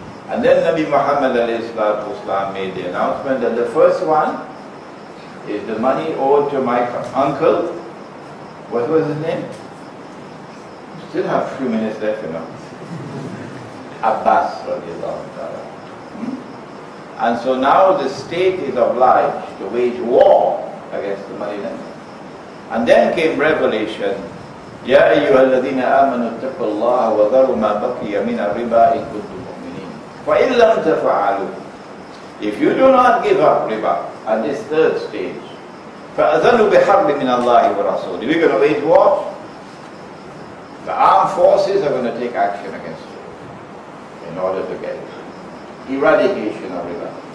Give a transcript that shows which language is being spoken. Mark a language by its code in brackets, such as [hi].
[en] And then Nabi Muhammad ﷺ made the announcement that the first one is the money owed to my uncle. What was his name? Still have a few minutes left, you know. Abbas radiallahu ta'ala. And so now the state is obliged to wage war against the money lenders. And then came revelation, [ar] يَا أَيُّهَا الَّذِينَ آمَنُوا اتَّقُوا اللَّهَ وَذَرُوا مَا بَقِيَ مِنَ الرِّبَا إِن كُنتُم مُؤْمِنِينَ فَإِن لَّمْ تَفْعَلُوا. [en] If you do not give up riba at this third stage, [ar] فَأَذَنُوا بِحَرْبٍ مِّنَ اللَّهِ وَرَسُولِهِ. [en] We're going to wage war. The armed forces are going to take action against you in order to get eradication of riba.